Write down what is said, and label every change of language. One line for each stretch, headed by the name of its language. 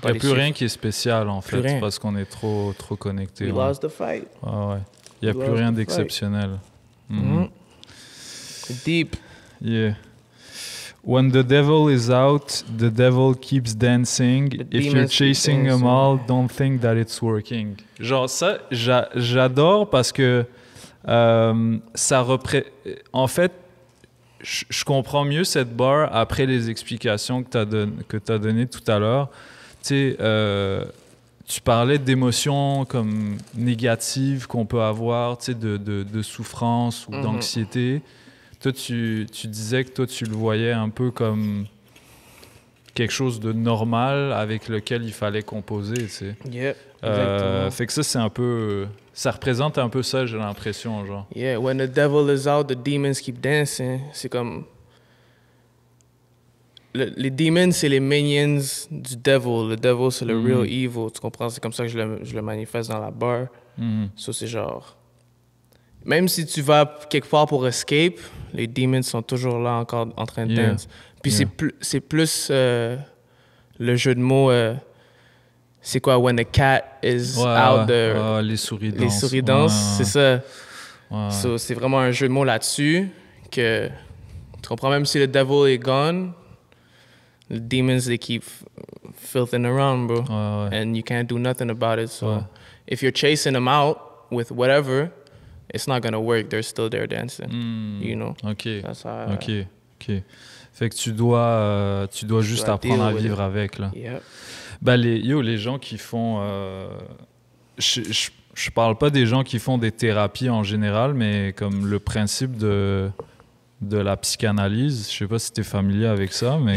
French: Il n'y a plus rien qui est spécial, en fait, parce qu'on est trop connecté.
English: We lost the fight.
French: Ouais. Il n'y a plus rien d'exceptionnel.
English: Deep. Yeah. When the devil is out, the devil keeps dancing. If you're chasing them all, don't think that it's working.
French: Genre ça, j'adore parce que ça en fait, je comprends mieux cette barre après les explications que tu as données tout à l'heure. Tu sais, tu parlais d'émotions comme négatives qu'on peut avoir, tu sais, de souffrance ou d'anxiété. Toi, tu disais que toi, tu le voyais un peu comme quelque chose de normal avec lequel il fallait composer, tu sais.
English: Yeah, exactement.
French: Fait que ça, c'est un peu... Ça représente un peu ça, j'ai l'impression, genre.
English: Yeah, when the devil is out, the demons keep dancing.
French: C'est comme... les demons, c'est les minions du devil. Le devil, c'est le real evil, tu comprends? C'est comme ça que je le manifeste dans la barre. Ça, c'est genre... Même si tu vas quelque part pour escape, les demons sont toujours là encore en train de danser. Puis c'est plus le jeu de mots. C'est quoi?
English: When the cat is out there.
French: Les souris dansent. Les souris dansent, c'est ça. So, c'est vraiment un jeu de mots là-dessus que tu comprends, même si le devil est gone,
English: the demons, they keep filthing around, bro. And you can't do nothing about it. So if you're chasing them out with whatever, it's not gonna work. They're still there dancing, you know. OK.
French: Fait que tu dois juste apprendre à vivre avec, là.
English: Yeah.
French: Ben, les gens qui font... je parle pas des gens qui font des thérapies en général, mais comme le principe de de la psychanalyse. Je sais pas si tu es familier avec ça, mais